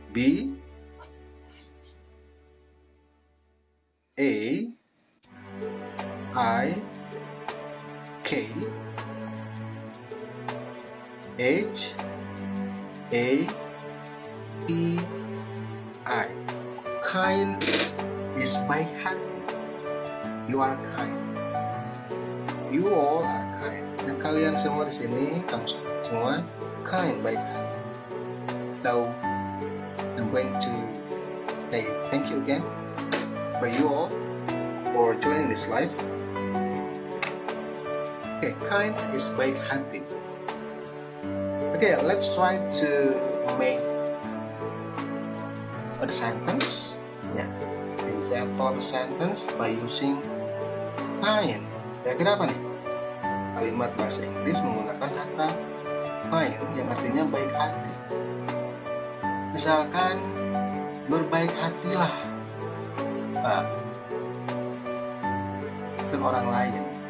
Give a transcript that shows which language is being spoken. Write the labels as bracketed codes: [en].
[en] B A I K H A E I. Kind is baik hati. You are kind. You all are kind. [id] Nah, kalian semua di sini, kamu semua kind, baik hati. [en] So, I'm going to say thank you again for you all for joining this live. Okay, kind is baik hati. Okay, let's try to make a sentence. Yeah, example of a sentence by using kind. [id] Kira-kira apa nih? Kalimat bahasa Inggris menggunakan kata kind yang artinya baik hati. Misalkan berbaik hatilah ke orang lain.